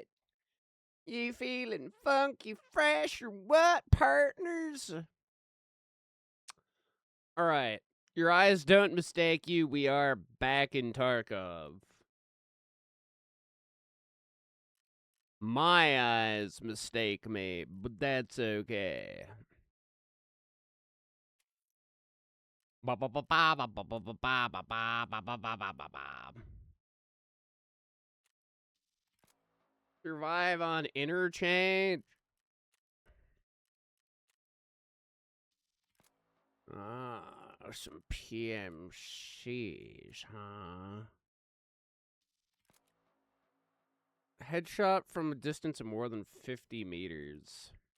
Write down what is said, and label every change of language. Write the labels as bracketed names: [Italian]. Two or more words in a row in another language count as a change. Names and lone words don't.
[English] You feeling funky fresh or what, partners? All right, your eyes don't mistake you. We are back in Tarkov. My eyes mistake me, but that's okay. Ba ba ba ba ba ba ba ba ba ba ba ba ba ba ba ba ba. Survive on interchange. Some PMCs, huh? Headshot from a distance of more than 50 meters.